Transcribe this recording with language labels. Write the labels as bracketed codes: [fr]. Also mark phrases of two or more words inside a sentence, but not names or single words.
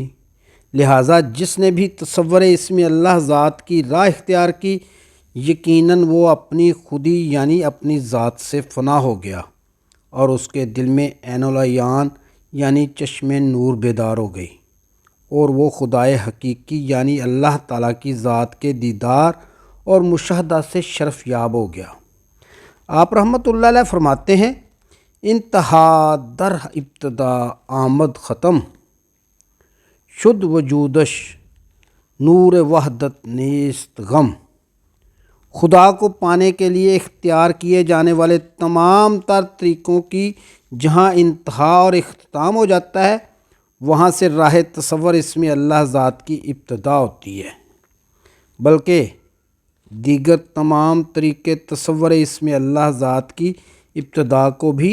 [ur] لہٰذا جس نے بھی تصور اسم اللہ ذات کی راہ اختیار کی، یقیناً وہ اپنی خودی یعنی اپنی ذات سے فنا ہو گیا اور اس کے دل میں [ar] عین العیان [ur] یعنی چشم نور بیدار ہو گئی اور وہ خدائے حقیقی یعنی اللہ تعالیٰ کی ذات کے دیدار اور مشاہدہ سے شرف یاب ہو گیا۔ آپ رحمۃ اللہ علیہ فرماتے ہیں، [fa] انتہا در ابتدا آمد ختم، شد وجودش نور وحدت نیست غم۔ [ur] خدا کو پانے کے لیے اختیار کیے جانے والے تمام تر طریقوں کی جہاں انتہا اور اختتام ہو جاتا ہے، وہاں سے راہ تصور اسم اللہ ذات کی ابتدا ہوتی ہے، بلکہ دیگر تمام طریقے تصور اسم اللہ ذات کی ابتدا کو بھی